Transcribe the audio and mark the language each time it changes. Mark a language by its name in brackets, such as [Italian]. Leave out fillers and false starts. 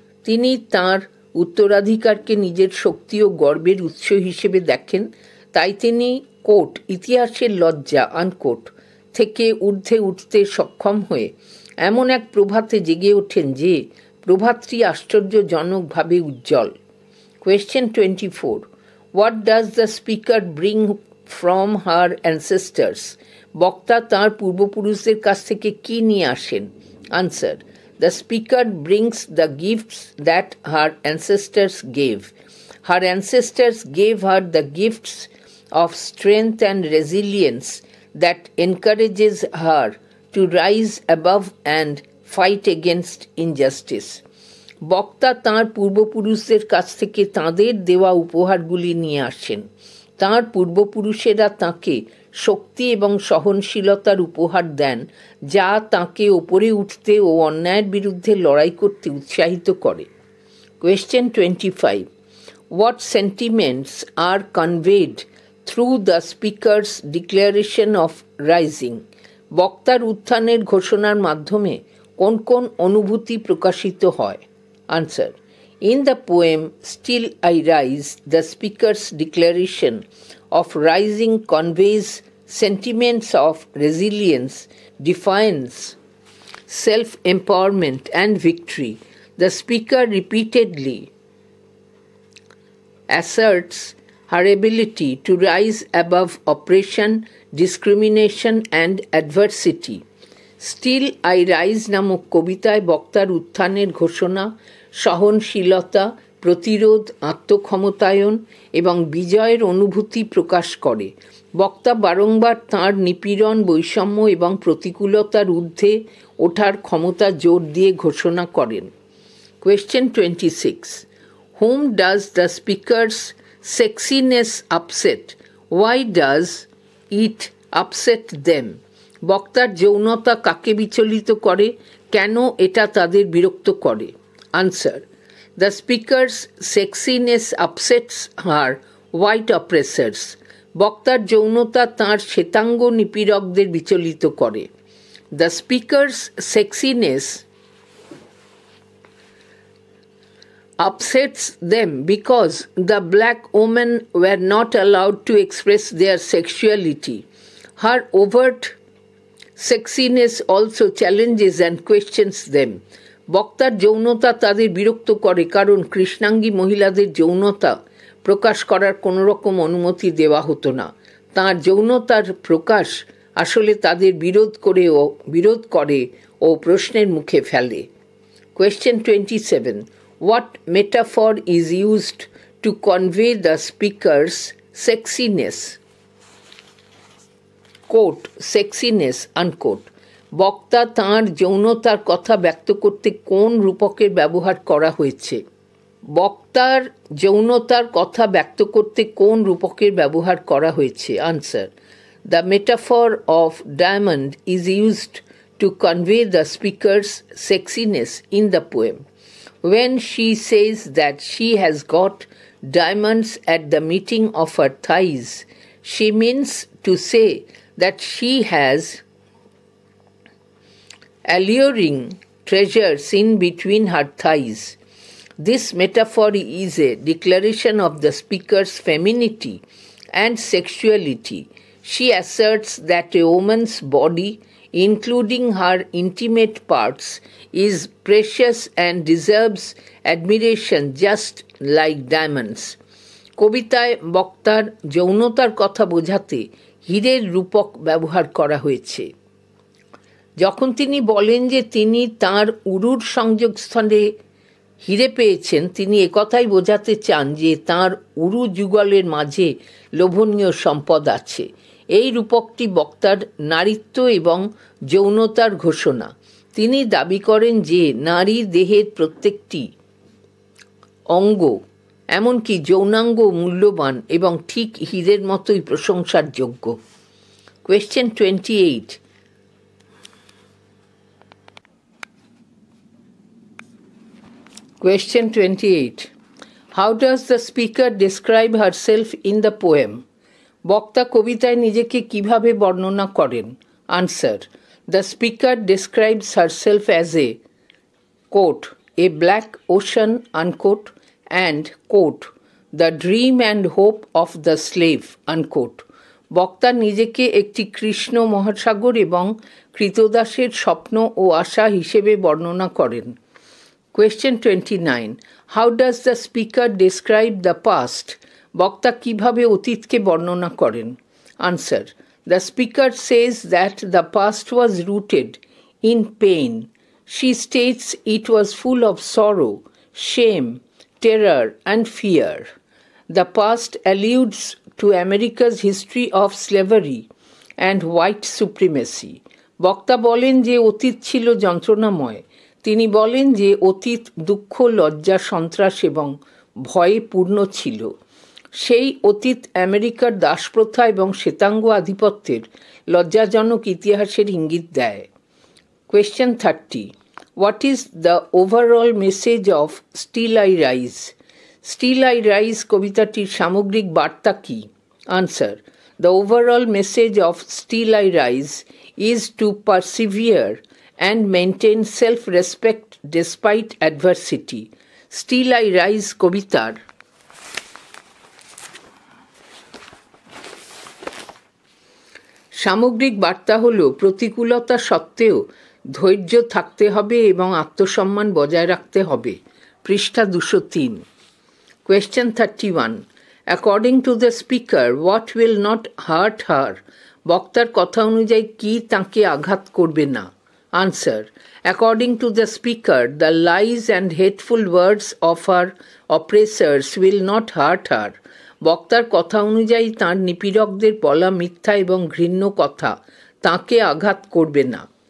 [Bangla] তিনি তাঁর উত্তরাধিকারকে নিজের শক্তি ও গর্বের উৎস হিসেবে দেখেন, তাই তিনি, কোট, ইতিহাসের লজ্জা, আনকোট, থেকে ঊর্ধ্বে উঠতে সক্ষম হয়ে এমন এক প্রভাতে জেগে ওঠেন যে প্রভাতটি আশ্চর্যজনকভাবে উজ্জ্বল। [English] Question 24. What does the speaker bring from her ancestors? [Bangla] বক্তা তাঁর পূর্বপুরুষদের কাছ থেকে কি নিয়ে আসেন? [English] Answer. The speaker brings the gifts that her ancestors gave. Her ancestors gave her the gifts of strength and resilience that encourages her to rise above and fight against injustice. [Bangla] বক্তা তাঁর পূর্বপুরুষদের কাছ থেকে তাঁদের দেওয়া উপহারগুলি নিয়ে আসেন। তাঁর পূর্বপুরুষেরা তাঁকে শক্তি এবং সহনশীলতার উপহার দেন, যা তাঁকে ওপরে উঠতে ও অন্যায়ের বিরুদ্ধে লড়াই করতে উৎসাহিত করে। [English] Question 25. What sentiments are conveyed through the speaker's declaration of rising? [Bangla] বক্তার উত্থানের ঘোষণার মাধ্যমে কোন কোন অনুভূতি প্রকাশিত হয়? [English] Answer. In the poem Still I Rise, the speaker's declaration of rising conveys sentiments of resilience, defiance, self-empowerment and victory. The speaker repeatedly asserts her ability to rise above oppression, discrimination and adversity. [Bangla] Still I Rise নামক কবিতায় বক্তার উত্থানের ঘোষণা সহনশীলতা, প্রতিরোধ, আত্মক্ষমতায়ন এবং বিজয়ের অনুভূতি প্রকাশ করে। বক্তা বারংবার তাঁর নিপীড়ন, বৈষম্য এবং প্রতিকূলতার ঊর্ধ্বে ওঠার ক্ষমতা জোর দিয়ে ঘোষণা করেন। [English] Question 26. Whom does the speaker's sexiness upset? Why does it upset them? [Bangla] বক্তার যৌনতা কাকে বিচলিত করে? কেন এটা তাদের বিরক্ত করে? [English] Answer. The speaker's sexiness upsets her white oppressors. [Bangla] বক্তার যৌনতা তাঁর শ্বেতাঙ্গ নিপীড়কদের বিচলিত করে। [English] The speaker's sexiness upsets them because the black women were not allowed to express their sexuality. Her overt sexiness also challenges and questions them. [Bangla] বক্তার যৌনতা তাদের বিরক্ত করে কারণ কৃষ্ণাঙ্গী মহিলাদের যৌনতা প্রকাশ করার কোনো রকম অনুমতি দেওয়া হতো না। তাঁর যৌনতার প্রকাশ আসলে তাদের বিরোধ করে ও প্রশ্নের মুখে ফেলে। [English] Question 27. What metaphor is used to convey the speaker's sexiness? Quote, sexiness, unquote. [Bangla] বক্তা তাঁর যৌনতার কথা ব্যক্ত করতে কোন রূপকের ব্যবহার করা হয়েছে? বক্তার যৌনতার কথা ব্যক্ত করতে কোন রূপকের ব্যবহার করা হয়েছে? [English] Answer. The metaphor of diamond is used to convey the speaker's sexiness in the poem. When she says that she has got diamonds at the meeting of her thighs, she means to say that she has alluring treasures in between her thighs. This metaphor is a declaration of the speaker's femininity and sexuality. She asserts that a woman's body, including her intimate parts, is precious and deserves admiration just like diamonds. [Bangla] কবিতায় বক্তার যৌনতার কথা বোঝাতে হীরের রূপক ব্যবহার করা হয়েছে। যখন তিনি বলেন যে তিনি তাঁর উরুর সংযোগস্থলে হিরে পেয়েছেন, তিনি একথাই বোঝাতে চান যে তাঁর উরু যুগলের মাঝে লোভনীয় সম্পদ আছে। এই রূপকটি বক্তার নারীত্ব এবং যৌনতার ঘোষণা। তিনি দাবি করেন যে নারী দেহের প্রত্যেকটি অঙ্গ, এমনকি যৌনাঙ্গ মূল্যবান এবং ঠিক হীরের মতোই প্রশংসার যোগ্য। [English] Question 28. Question 28. How does the speaker describe herself in the poem? [Bangla] বক্তা কবিতায় নিজেকে কিভাবে বর্ণনা করেন? [English] Answer. The speaker describes herself as a, quote, a black ocean, unquote, and, quote, the dream and hope of the slave, unquote. [Bangla] বক্তা নিজেকে একটি কৃষ্ণ মহাসাগর এবং কৃতদাসের স্বপ্ন ও আশা হিসেবে বর্ণনা করেন। [English] Question 29. How does the speaker describe the past? [Bangla] বক্তা কিভাবে অতীতকে বর্ণনা করেন? [English] Answer. The speaker says that the past was rooted in pain. She states it was full of sorrow, shame, terror, and fear. The past alludes to America's history of slavery and white supremacy. [Bangla] বক্তা বলেন যে অতীত ছিল যন্ত্রণাময়, তিনি বলেন যে অতীত দুঃখ, লজ্জা, সন্ত্রাস এবং ভয়ে পূর্ণ ছিল। সেই অতীত আমেরিকার দাসপ্রথা এবং শ্বেতাঙ্গ আধিপত্যের লজ্জাজনক ইতিহাসের ইঙ্গিত দেয়। [English] Question 30. What is the overall message of Still I Rise? [Bangla] Still I Rise কবিতাটির সামগ্রিক বার্তা কি? [English] Answer. The overall message of Still I Rise is to persevere and maintain self-respect despite adversity. [Bangla] Still I Rise কবিতার সামগ্রিক বার্তা হল প্রতিকূলতা সত্ত্বেও ধৈর্য থাকতে হবে এবং আত্মসম্মান বজায় রাখতে হবে। পৃষ্ঠা 203। [English] Question 31. According to the speaker, what will not hurt her? [Bangla] বক্তার কথা অনুযায়ী কি তাকে আঘাত করবে না? [English] Answer. According to the speaker, the lies and hateful words of her oppressors will not hurt her. [Bangla] বক্তার কথা অনুযায়ী তাঁর নিপীড়কদের বলা মিথ্যা এবং ঘৃণ্য কথা তাঁকে আঘাত করবে না।